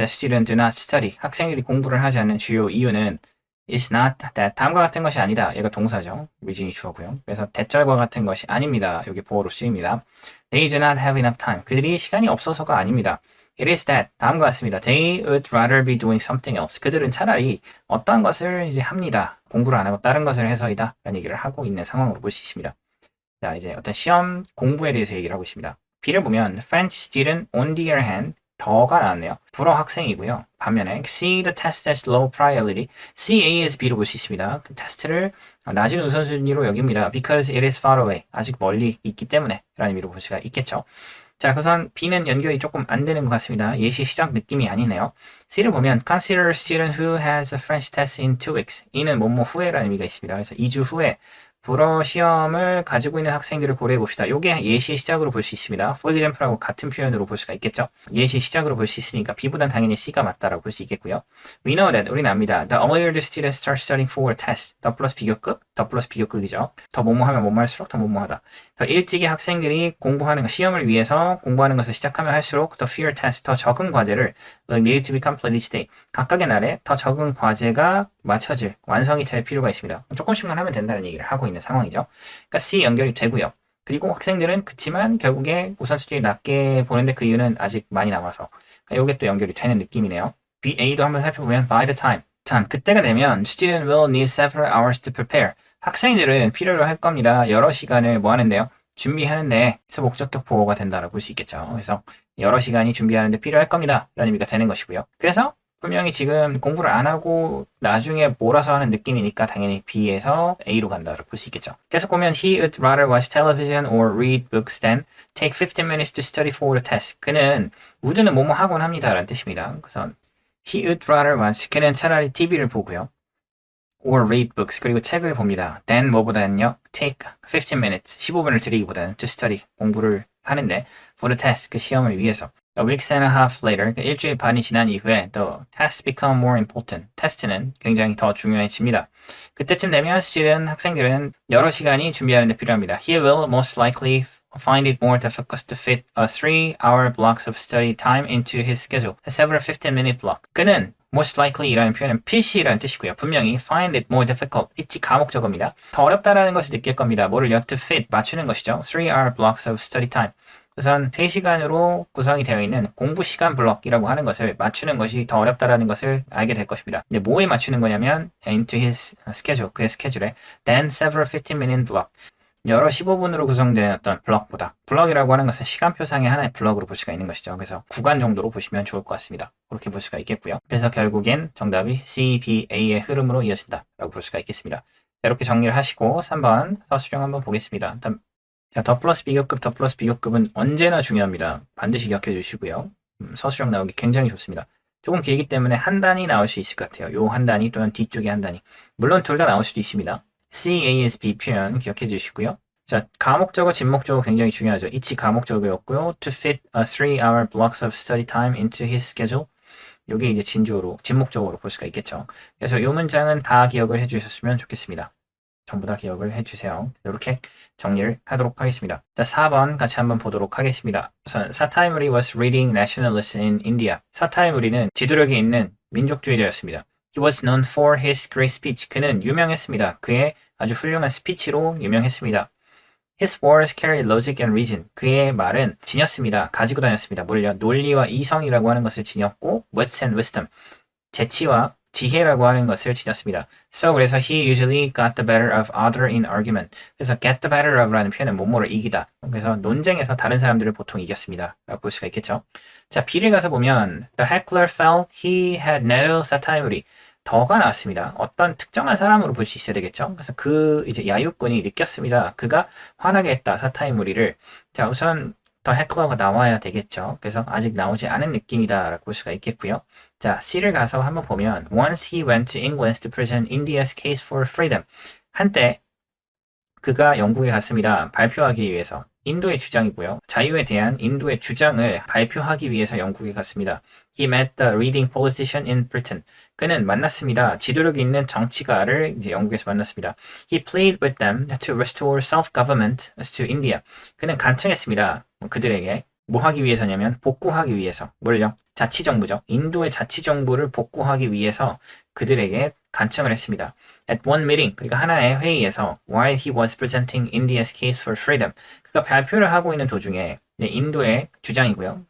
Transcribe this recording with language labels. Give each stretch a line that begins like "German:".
English: That students do not study,
Korean: 학생들이 공부를 하지 않는 주요 이유는
English: is not that,
Korean: 다음과 같은 것이 아니다. 얘가 동사죠. reason이 주어고요. 그래서 대절과 같은 것이 아닙니다. 여기 보어로 쓰입니다.
English: They do not have enough time,
Korean: 그들이 시간이 없어서가 아닙니다.
English: It is that,
Korean: 다음과 같습니다.
English: They would rather be doing something else,
Korean: 그들은 차라리 어떤 것을 이제 합니다. 공부를 안 하고 다른 것을 해서이다 라는 얘기를 하고 있는 상황으로 볼 수 있습니다. 자, 이제 어떤 시험 공부에 대해서 얘기를 하고 있습니다. B를 보면
English: French student on the other hand,
Korean: 더가 나왔네요. 불어 학생이고요. 반면에
English: see the test as low priority, see A as B로
Korean: 볼 수 있습니다. 그 테스트를 낮은 우선순위로 여깁니다.
English: Because it is far away,
Korean: 아직 멀리 있기 때문에 라는 의미로 볼 수가 있겠죠. 자, 우선 B는 연결이 조금 안 되는 것 같습니다. 예시 시작 느낌이 아니네요. C를 보면
English: consider a student who has a French test in 2 weeks.
Korean: 이는 뭐뭐 후에라는 의미가 있습니다. 그래서 2주 후에 불어 시험을 가지고 있는 학생들을 고려해 봅시다. 이게 예시의 시작으로 볼 수 있습니다.
English: For example
Korean: 하고 같은 표현으로 볼 수가 있겠죠. 예시 시작으로 볼 수 있으니까 B보단 당연히 C가 맞다라고 볼 수 있겠고요.
English: We know that,
Korean: 우리는 압니다.
English: The earlier the student starts studying for a test,
Korean: 더 플러스 비교급, 더 플러스 비교급이죠. 더 뭐뭐하면 뭐뭐할수록 더 뭐뭐하다. 더 일찍이 학생들이 공부하는 것, 시험을 위해서 공부하는 것을 시작하면 할수록 더
English: fewer tests,
Korean: 더 적은 과제를
English: need to be completed each day,
Korean: 각각의 날에 더 적은 과제가 맞춰질, 완성이 될 필요가 있습니다. 조금씩만 하면 된다는 얘기를 하고 있는 상황이죠. 그러니까 C 연결이 되고요. 그리고 학생들은 그치만 결국에 우선순위를 낮게 보는데 그 이유는 아직 많이 남아서 그러니까 이게 또 연결이 되는 느낌이네요. B, A도 한번 살펴보면
English: by the time,
Korean: 참 그때가 되면
English: student will need several hours to prepare,
Korean: 학생들은 필요로 할 겁니다. 여러 시간을 뭐 하는데요? 준비하는데 그래서 목적격 보호가 된다라고 볼 수 있겠죠. 그래서 여러 시간이 준비하는데 필요할 겁니다 라는 의미가 되는 것이고요. 그래서 분명히 지금 공부를 안 하고 나중에 몰아서 하는 느낌이니까 당연히 B에서 A로 간다고 볼 수 있겠죠.
English: 계속 보면 he would rather watch television or read books than take 15 minutes to study for the test.
Korean: 그는 would는 뭐뭐 하곤 합니다 라는 뜻입니다. 그래서
English: he would rather watch,
Korean: 그는 차라리 TV를 보고요.
English: or read books,
Korean: 그리고 책을 봅니다.
English: then
Korean: 뭐보다는요,
English: take 15 minutes,
Korean: 15분을 들이기보다는
English: to study,
Korean: 공부를 하는데
English: for the test,
Korean: 그 시험을 위해서.
English: A week and a half later,
Korean: 일주일 반이 지난 이후에
English: the tests become more important.
Korean: 테스트는 굉장히 더 중요해집니다. 그때쯤 되면 학생들은 여러 시간이 준비하는 데 필요합니다.
English: He will most likely find it more difficult to fit a 3-hour blocks of study time into his schedule, a several 15-minute block.
Korean: 그는 most likely 이라는 표현은 필시라는 뜻이고요. 분명히
English: find it more difficult,
Korean: 있지 가목적어입니다. 더 어렵다라는 것을 느낄 겁니다. 뭐를요?
English: to fit,
Korean: 맞추는 것이죠.
English: 3-hour blocks of study time.
Korean: 우선 3시간으로 구성이 되어 있는 공부 시간 블럭이라고 하는 것을 맞추는 것이 더 어렵다라는 것을 알게 될 것입니다. 근데 뭐에 맞추는 거냐면
English: into his schedule,
Korean: 그의 스케줄에
English: then several 15-minute block,
Korean: 여러 15분으로 구성된 어떤 블럭보다, 블럭이라고 하는 것은 시간표상의 하나의 블럭으로 볼 수가 있는 것이죠. 그래서 구간 정도로 보시면 좋을 것 같습니다. 그렇게 볼 수가 있겠고요. 그래서 결국엔 정답이 C, B, A의 흐름으로 이어진다라고 볼 수가 있겠습니다. 이렇게 정리를 하시고 3번 서술형 한번 보겠습니다. 자, 더 플러스 비교급, 더 플러스 비교급은 언제나 중요합니다. 반드시 기억해 주시고요. 서술형 나오기 굉장히 좋습니다. 조금 길기 때문에 한 단이 나올 수 있을 것 같아요. 요 한 단이 또는 뒤쪽에 한 단이. 물론 둘 다 나올 수도 있습니다. CASB 표현 기억해 주시고요. 자, 가목적어, 진목적어 굉장히 중요하죠. 이치 가목적어였고요.
English: To fit a 3-hour blocks of study time into his schedule.
Korean: 요게 이제 진주어로, 진목적어로 볼 수가 있겠죠. 그래서 요 문장은 다 기억을 해 주셨으면 좋겠습니다. 전부 다 기억을 해주세요. 이렇게 정리를 하도록 하겠습니다. 자, 4번 같이 한번 보도록 하겠습니다.
English: 우선 사타이무리 was reading nationalist in India.
Korean: 사타이무리는 지도력이 있는 민족주의자였습니다.
English: He was known for his great speech.
Korean: 그는 유명했습니다. 그의 아주 훌륭한 스피치로 유명했습니다.
English: His words carry logic and reason.
Korean: 그의 말은 지녔습니다. 가지고 다녔습니다. 뭘요? 논리와 이성이라고 하는 것을 지녔고
English: wits and wisdom.
Korean: 재치와 지혜라고 하는 것을 지녔습니다.
English: So
Korean: 그래서
English: he usually got the better of other in argument.
Korean: 그래서
English: get the better of
Korean: 라는 표현은 뭐뭐를 이기다. 그래서 논쟁에서 다른 사람들을 보통 이겼습니다. 라고 볼 수가 있겠죠. 자, B를 가서 보면
English: the heckler felt he had narrow satire.
Korean: 더가 나왔습니다. 어떤 특정한 사람으로 볼 수 있어야 되겠죠. 그래서 그 이제 야유꾼이 느꼈습니다. 그가 화나게 했다. 사타이무리를. 자, 우선 더 헤클러가 나와야 되겠죠. 그래서 아직 나오지 않은 느낌이다 라고 볼 수가 있겠고요. 자, C를 가서 한번 보면
English: Once he went to England to present India's case for freedom.
Korean: 한때 그가 영국에 갔습니다. 발표하기 위해서. 인도의 주장이고요. 자유에 대한 인도의 주장을 발표하기 위해서 영국에 갔습니다.
English: He met the leading politician in Britain.
Korean: 그는 만났습니다. 지도력 있는 정치가를 이제 영국에서 만났습니다.
English: He pleaded with them to restore self-government to India.
Korean: 그는 간청했습니다. 그들에게 뭐 하기 위해서냐면 복구하기 위해서. 뭘요? 자치정부죠. 인도의 자치정부를 복구하기 위해서 그들에게 간청을 했습니다.
English: At one meeting,
Korean: 그러니까 하나의 회의에서
English: while he was presenting India's case for freedom,
Korean: 그가 발표를 하고 있는 도중에 인도의 주장이고요.